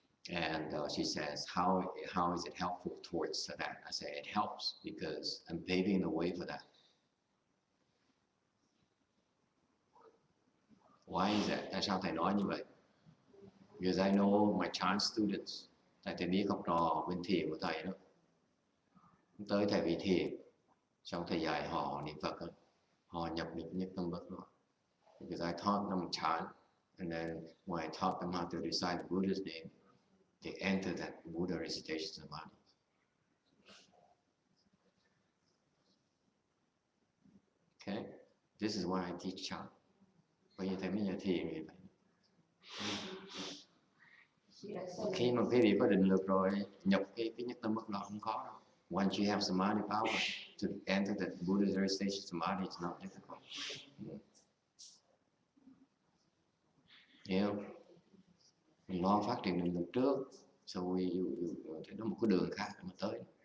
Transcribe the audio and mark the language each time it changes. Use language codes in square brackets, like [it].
[en] And she says, how is it helpful towards that? I say it helps because I'm paving the way for that. Why is that? [vi] Tại sao thầy nói như vậy? [en] Because I know my child students. [vi] Tại thầy biết học trò bên thiền của thầy đó. Tới thầy vị thiền, xong thầy dạy họ niệm Phật, họ nhập được nhất tâm bất loạn. [en] Because I taught them a chant, and then when I taught them how to recite the Buddha's name, they enter that Buddha recitation samadhi. Okay, this is why I teach chant. [vi] Bởi vì thầy mới nhà thiền thì phải. Khi mà quý vị có định lực rồi, nhập cái nhất tâm bất loạn không có đâu. [en] Once you have samadhi power, to enter the Buddha recitation samadhi is not difficult. [vi] Hiểu không? Mình lo phát triển định lực trước, rồi thì nó một cái đường khác mà tới.